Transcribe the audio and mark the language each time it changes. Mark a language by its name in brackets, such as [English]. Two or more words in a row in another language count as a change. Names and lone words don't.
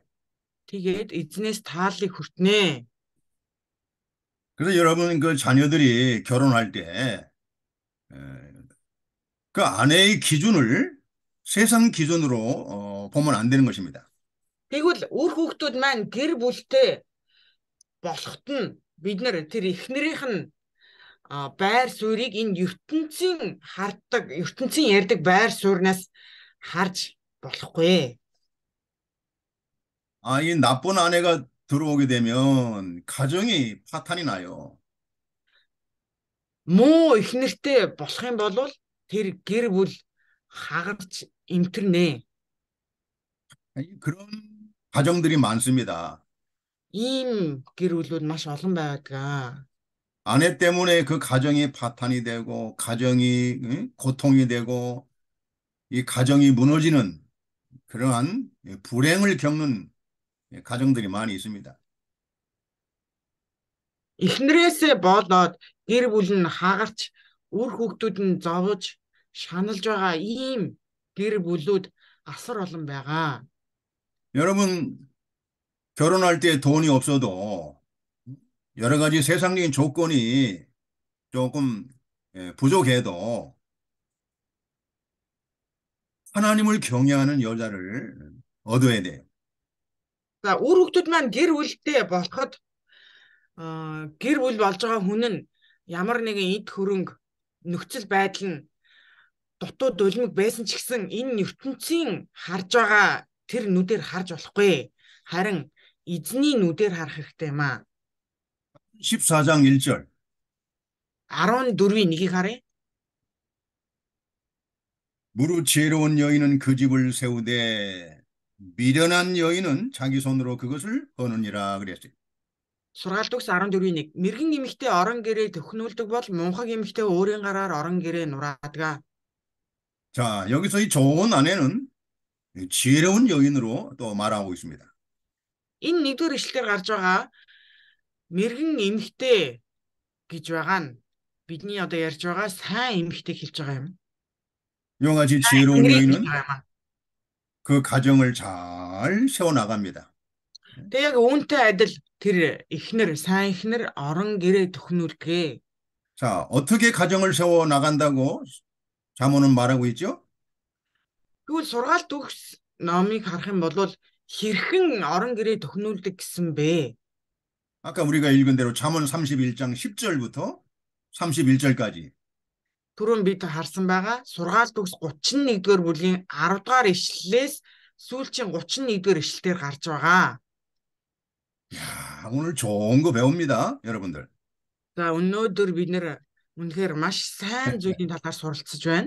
[Mongolian] Тэгээд эзнээс тааллыг хүртнэ. [Korean] 그래서 여러분 그 자녀들이 결혼할 때 그 아내의 기준을 세상 기준으로 보면 안 되는 것입니다. [Mongolian] Тэгвэл үр хүүхдүүд маань гэр бүлтэй болоход нь бид нар тэр эхнэрийнх нь байр суурийг энэ ертөнцийн харддаг, ертөнцийн ярьдаг байр сууриас харж болохгүй. [Korean] 이 나쁜 아내가 들어오게 되면 가정이 파탄이 나요. [Mongolian] Муу эхнэртэй болох юм бол тэр гэр бүл хагарч эмтэрнэ. [Korean] 그런 가정들이 많습니다. [Mongolian] ийм гэр бүлүүд маш олон байдаг. [Korean] 아내 때문에 그 가정이 파탄이 되고, 가정이 응? 고통이 되고, 이 가정이 무너지는 그러한 불행을 겪는 가정들이 많이 있습니다. [Mongolian] Эхнэрээсээ болоод гэр бүл нь хагарч үр хүүхдүүд нь зовж шаналж байгаа ийм гэр бүлүүд асар олон байгаа. [Korean] 여러분, 결혼할 때 돈이 없어도 여러 가지 세상적인 조건이 조금 부족해도 하나님을 경외하는 여자를 얻어야 돼요. [Mongolian] За үр хүүхдүүд маань гэр бүлтэй болоход гэр бүл болж байгаа хүн нь ямар нэгэн эд хөрөнгө нөхцөл байдал нь дутуу дулмиг байсан ч гэсэн энэ ертөнцийн харж байгаа тэр нүдээр харж болохгүй. Харин эзний нүдээр харах хэрэгтэй юм аа. [Korean] 14장 1절. [Mongolian] 14-ийн 1-ийг харъя. [Korean] 무릇 지혜로운 여인은 그 집을 세우되 미련한 여인은 자기 손으로 그것을 거느니라 그랬어요. [Mongolian] Сургаалт үгс 14-ийн 1. Мэргэн эмэгтэй орон гэрээ төхнүүлдэг бол мунхаг эмэгтэй өөрийн гараар орон гэрээ нураадаг. [Korean] 자, 여기서 이 좋은 아내는 지혜로운 여인으로 또 말하고 있습니다. [Mongolian] Энэ нэгдүгээр ишлэлээр гарч байгаа мэргэн эмэгтэй гэж байгаа нь бидний одоо ярьж байгаа сайн эмэгтэй хэлж байгаа юм. [Korean] 이와 같이 지혜로운 [Mongolian] хэлж [Korean] 여인은 [Mongolian] байгаа юм аа. [Korean] 그 가정을 잘 세워나갑니다. [Mongolian] Тэгээ яг үүнтэй адил тэр эхнэр, сайн эхнэр орон гэрээ төхнүүлгээ. [Korean] 자, 어떻게 가정을 세워나간다고 잠언은 말하고 있죠? [Mongolian] Тэгвэл сургаалт үгс номыг харах юм бол хэрхэн орон гэрээ төхнүүлдэг гэсэн бэ? [Korean] 아까 우리가 읽은 대로 잠언 31장 10절부터 31절까지 [Mongolian] Түрүүн бид харсан байгаа сургаалт үгс 31-р бүлгийн 10-р ишлэлээс сүүлчийн 31-р ишлэлээр гарч байгаа. [Korean] 야, 오늘 좋은 거 배웁니다, 여러분들. [Mongolian] За өнөөдөр бид нэр үнэхээр маш сайн зүйлийн талаар суралцж байна.